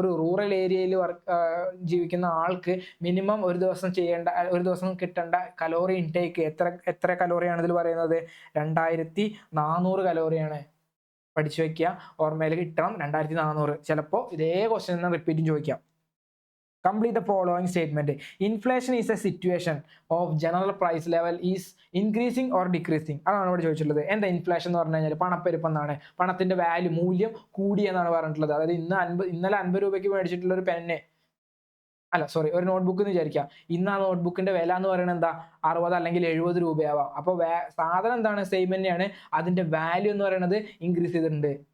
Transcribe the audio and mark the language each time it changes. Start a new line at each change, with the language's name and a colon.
Malayalam: ഒരു റൂറൽ ഏരിയയിൽ ജീവിക്കുന്ന ആൾക്ക് മിനിമം ഒരു ദിവസം കിട്ടേണ്ട കലോറി ഇൻടേക്ക് എത്ര കലോറിയാണ് ഇതിൽ പറയുന്നത്? 2400 കലോറിയാണ്. പഠിച്ചു വെക്കുക, ഓർമ്മയിൽ കിട്ടണം. 2400. ചിലപ്പോൾ ഇതേ ക്വസ്റ്റ്യൻ റിപ്പീറ്റും ചോദിക്കാം.
English: Complete the following statement. Inflation is a situation of general price level is increasing or decreasing.
Malayalam: അതാണ് ഇവിടെ ചോദിച്ചിട്ടുള്ളത്. എന്താ ഇൻഫ്ലേഷൻ എന്ന് പറഞ്ഞു കഴിഞ്ഞാൽ പണപ്പെരുപ്പം എന്നാണ്. പണത്തിന്റെ വാല്യൂ, മൂല്യം കൂടി എന്നാണ് പറഞ്ഞിട്ടുള്ളത്. അതായത് ഇന്നലെ 50 രൂപയ്ക്ക് മേടിച്ചിട്ടുള്ള ഒരു പെന്ന്, അല്ല സോറി, ഒരു നോട്ട്ബുക്ക് എന്ന് വിചാരിക്കുക. ഇന്ന് ആ നോട്ട്ബുക്കിന്റെ വില എന്ന് പറയുന്നത് എന്താ? 60 അല്ലെങ്കിൽ 70 രൂപയാവാം. അപ്പോൾ സാധനം എന്താണ്? സെയിം തന്നെയാണ്. അതിന്റെ വാല്യൂ എന്ന് പറയുന്നത് ഇൻക്രീസ് ചെയ്തിട്ടുണ്ട്.